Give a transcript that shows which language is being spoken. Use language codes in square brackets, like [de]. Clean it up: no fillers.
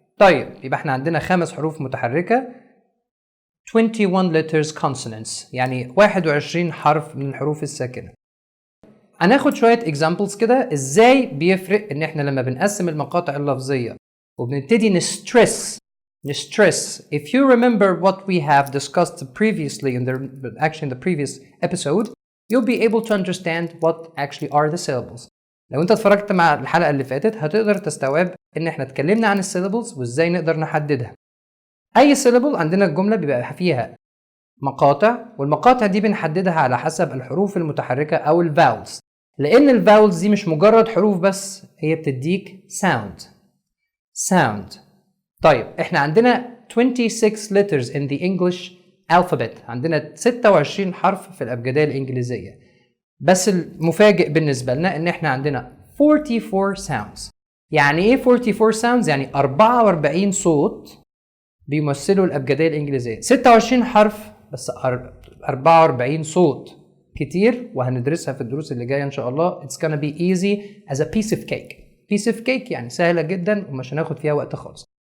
[ar] طيب يبقى احنا عندنا 5 حروف متحركة 21 letters consonants يعني 21 حرف من الحروف الساكنة. هناخد شوية examples كده ازاي بيفرق ان احنا لما بنقسم المقاطع اللفظية وبنبتدي نسترس. [en] If you remember what we have discussed previously in the previous episode, you'll be able to understand what actually are the syllables. [ar] لو انت اتفرجت مع الحلقة اللي فاتت هتقدر تستوعب ان احنا اتكلمنا عن السيلابلز وازاي نقدر نحددها. اي syllable عندنا الجملة بيبقى فيها مقاطع، والمقاطع دي بنحددها على حسب الحروف المتحركة او الفاولز، لان الفاولز دي مش مجرد حروف بس، هي بتديك sound. طيب احنا عندنا [en] 26 letters in the English alphabet، [ar] عندنا 26 حرف في الأبجدية الإنجليزية، بس المفاجئ بالنسبة لنا ان احنا عندنا 44 sounds. يعني ايه 44 sounds؟ يعني 44 صوت بيمثلوا الأبجدية الإنجليزية. 26 حرف بس 44 صوت، كتير، وهندرسها في الدروس اللي جاية ان شاء الله. [en] It's gonna be easy as a piece of cake [ar] يعني سهلة جدا ومش هناخد فيها وقت خالص.